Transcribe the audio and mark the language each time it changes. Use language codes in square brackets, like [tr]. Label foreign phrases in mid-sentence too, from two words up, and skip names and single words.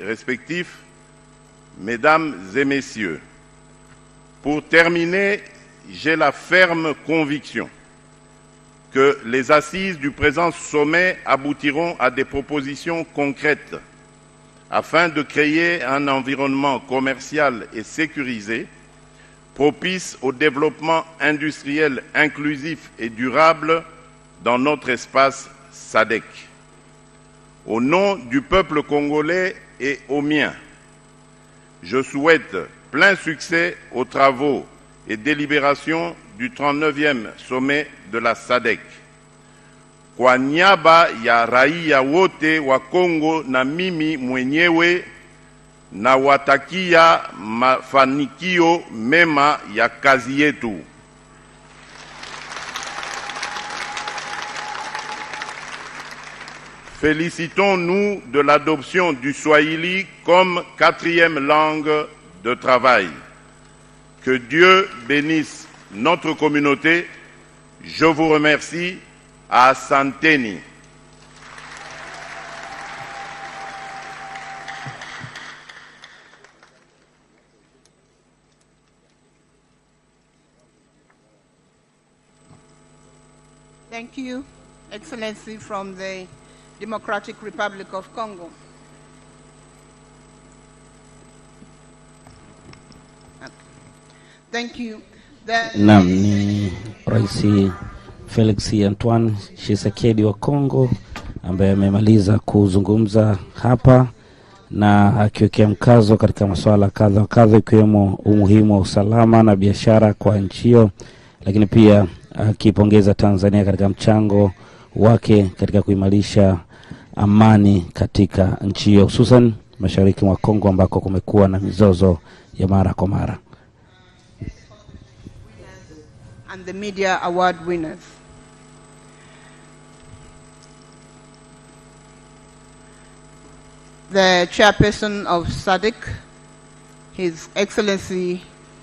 [fr] respectifs, Mesdames et Messieurs, pour terminer, j'ai la ferme conviction que les assises du présent sommet aboutiront à des propositions concrètes afin de créer un environnement commercial et sécurisé propice au développement industriel inclusif et durable dans notre espace Sadc. Au nom du peuple congolais et au mien, je souhaite plein succès aux travaux et délibérations du 39e sommet de la Sadc. [sw] Kwa niaba ya raia wote wa Kongo na mimi mwenyewe na watakia mafanikio mema ya kazi yetu. [fr] Félicitons-nous de l'adoption du Swahili comme 4e langue de travail. Que Dieu bénisse notre communauté. Je vous remercie. Asanteni. [en] Thank you, Excellency, from the Democratic Republic of Congo. Okay. Thank you. [sw] Naam, ni Rais Felix Antoine Tshisekedi wa Kongo ambaye amemaliza kuzungumza hapa na akiwekea mkazo katika masuala kadha kadha ikiwemo umuhimu wa usalama na biashara kwa nchi hiyo, lakini pia akipongeza Tanzania katika mchango wake katika kuimarisha amani katika nchi hiyo, hususan mashariki mwa Kongo ambako kumekuwa na mizozo ya mara kwa mara. [en] And the media award winners. The chairperson of Sadc, His Excellency